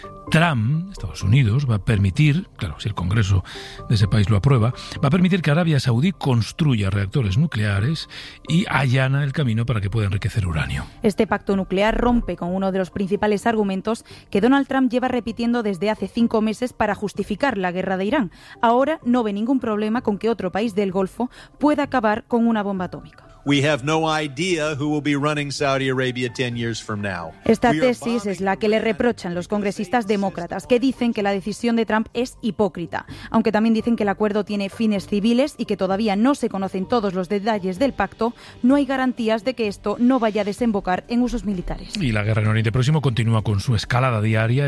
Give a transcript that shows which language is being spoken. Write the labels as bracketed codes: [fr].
[es] Trump, Estados Unidos, va a permitir, claro, si el Congreso de ese país lo aprueba, va a permitir que Arabia Saudí construya reactores nucleares y allana el camino para que pueda enriquecer uranio. Este pacto nuclear rompe con uno de los principales argumentos que Donald Trump lleva repitiendo desde hace 5 meses para justificar la guerra de Irán. Ahora no ve ningún problema con que otro país del Golfo pueda acabar con una bomba atómica. [en] We have no idea who will be running Saudi Arabia 10 years from now. [es] Esta tesis es la que le reprochan los congresistas demócratas, que dicen que la decisión de Trump es hipócrita, aunque también dicen que el acuerdo tiene fines civiles y que todavía no se conocen todos los detalles del pacto, no hay garantías de que esto no vaya a desembocar en usos militares. Y la guerra en Oriente Próximo continúa con su escalada diaria.